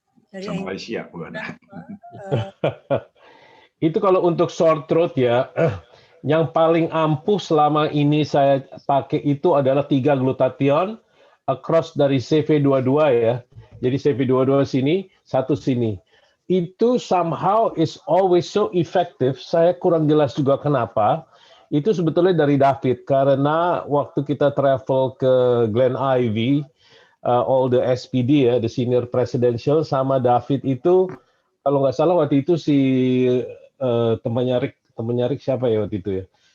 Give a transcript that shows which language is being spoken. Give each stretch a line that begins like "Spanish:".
Indonesian: Dari sama Malaysia, Bu Ana. Itu kalau untuk
English: sore throat
Indonesian: ya, yang paling ampuh selama ini saya pakai itu adalah 3 glutathione across dari CV22 ya. Jadi CV22 sini, 1 sini.
English: Itu somehow is always so effective.
Indonesian: Saya kurang jelas juga kenapa. Itu sebetulnya dari David, karena waktu kita travel ke Glen Ivy,
English: all the SPD ya, the senior presidential,
Indonesian: sama David itu, kalau nggak salah waktu itu si temannya Rick siapa ya waktu itu ya?